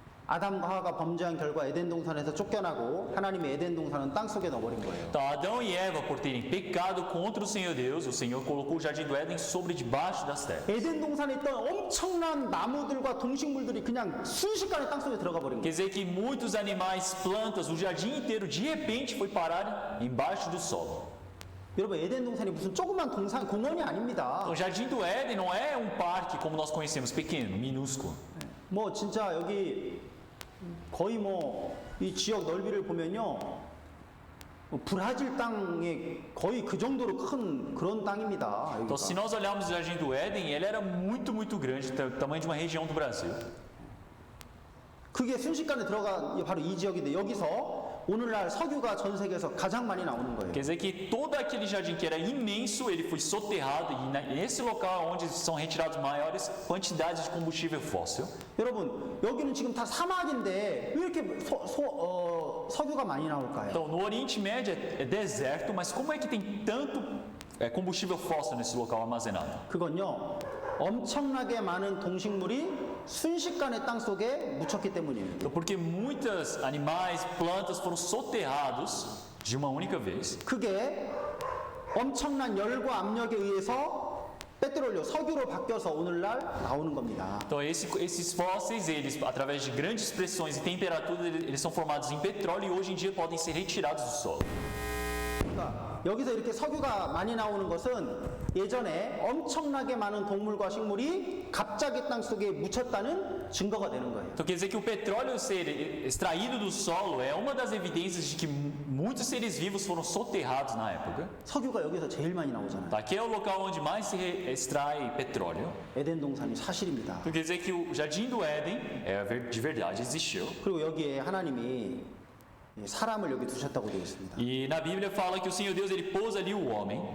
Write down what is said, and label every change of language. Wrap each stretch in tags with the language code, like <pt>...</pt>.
<ko>아담과 하와가 범죄한 결과 에덴 동산에서 쫓겨나고 하나님의 에덴 동산은 땅 속에 넣어버린 거예요.</ko> <pt>Então Adão e Eva, por terem pecado contra o Senhor Deus, o Senhor colocou o Jardim do Éden sobre debaixo das terras.</pt> <ko>에덴 동산에 있던 엄청난 나무들과 동식물들이 그냥 순식간에 땅 속에 들어가 버린</ko> <pt>Quer dizer que muitos animais, plantas, o jardim inteiro de repente foi parar embaixo do solo.</pt> <ko>여러분 에덴 동산이 무슨 조그만 동산 공원이 아닙니다.</ko> <pt>Então, o Jardim do Éden não é um parque como nós conhecemos, pequeno, minúsculo.</pt> <ko>뭐 진짜 여기 거의 뭐 이 지역 넓이를 보면요 브라질 땅에 거의 그 정도로 큰 그런 땅입니다.</ko> <pt>Então, se</pt> <ko>여기가.</ko> <pt>nós olharmos o Jardim do Éden, ele era muito grande, do tamanho de uma região do Brasil.</pt> <ko>그게 순식간에 들어간 바로 이 지역인데 여기서 오늘날 석유가 전 세계에서 가장 많이 나오는 거예요.</ko> <pt>Quer dizer que todo aquele jardim que era imenso, ele foi soterrado e nesse local onde são retiradas maiores quantidades de combustível fóssil.</pt> <ko>여러분 여기는 지금 다 사막인데 왜 이렇게 석유가 많이 나올까요?</ko> <pt>Então, no Oriente Médio é deserto, mas como é que tem tanto combustível fóssil nesse local armazenado?</pt> <ko>그건요 엄청나게 많은 동식물이 순식간에 땅 속에 묻혔기 때문이에요.</ko> <pt>Então, porque muitos animais, plantas foram soterrados de uma única vez.</pt> <ko>그게 엄청난 열과 압력에 의해서 페트롤로 석유로 바뀌어서 오늘날 나오는 겁니다.</ko> <pt>Então, esses fósseis, eles, através de grandes pressões e temperaturas, eles são formados em petróleo e hoje em dia podem ser retirados do solo.</pt> <ko>그러니까 여기서 이렇게 석유가 많이 나오는 것은 예전에 엄청나게 많은 동물과 식물이 갑자기 땅 속에 묻혔다는 증거가 되는 거예요.</ko> <pt>Então, quer dizer que o petróleo ser extraído do solo é uma das evidências de que muitos seres vivos foram soterrados na época.</pt> <ko>석유가 여기서 제일 많이 나오잖아요.</ko> <pt>Aqui é o local onde mais se extrai petróleo.</pt> <ko>에덴 동산이 사실입니다.</ko> <pt>Então, quer dizer que o Jardim do Éden de verdade existiu.</pt> <ko>그리고 여기에 하나님이 사람을 여기 두셨다고 되어 있습니다.</ko> <pt>E na Bíblia fala que o Senhor Deus ele pôs ali o homem.</pt>